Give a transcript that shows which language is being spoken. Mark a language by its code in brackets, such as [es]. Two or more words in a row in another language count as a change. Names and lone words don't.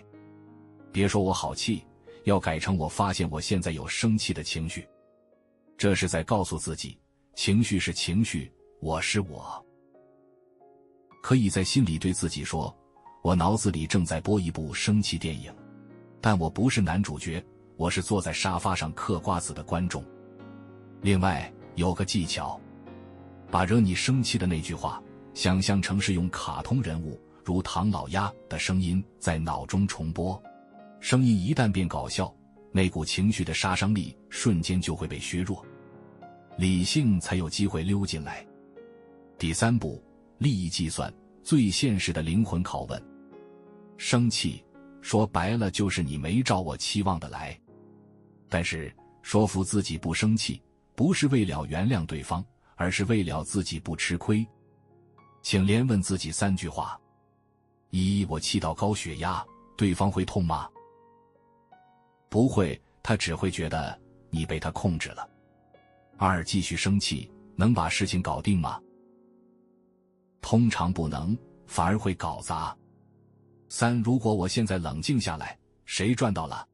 [zh] 別說我好氣，要改成我發現我現在有生氣的情緒。這是在告訴自己，情緒是情緒，我是我。可以在心裡對自己說，我腦子裡正在播一部生氣電影，但我不是男主角，我是坐在沙發上嗑瓜子的觀眾。另外有個技巧，把惹你生氣的那句話想象成是用卡通人物如唐老鸭的聲音在腦中重播，聲音一旦变搞笑，那股情緒的杀傷力瞬間就会被削弱，理性才有机会溜進来。第三步，利益計算，最现實的靈魂拷問。生氣說白了就是你沒照我期望的來，但是說服自己不生氣，不是為了原諒對方，而是為了自己不吃虧。請連問自己3句話：一，我氣到高血壓，對方會痛嗎？不會，他只會覺得你被他控制了。2，繼續生氣，能把事情搞定嗎？通常不能，反而會搞砸。3，如果我现在冷靜下來，誰賺到了？